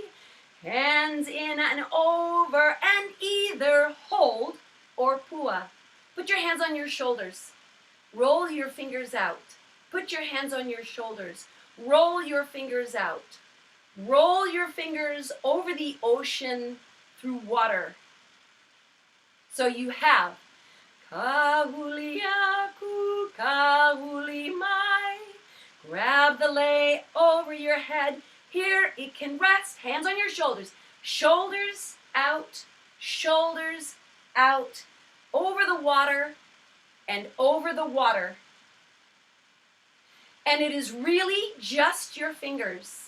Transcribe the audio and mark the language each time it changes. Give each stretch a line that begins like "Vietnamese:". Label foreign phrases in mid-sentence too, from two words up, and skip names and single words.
English: Hands in and over and either hold or pua. Put your hands on your shoulders. Roll your fingers out. Put your hands on your shoulders. Roll your fingers out. Roll your fingers over the ocean through water. So you have
Hawaiian: kahuli aku, kahuli mai.
English: Grab the lei over your head. Here it can rest. Hands on your shoulders. Shoulders out, shoulders out. Over the water and over the water. And it is really just your fingers.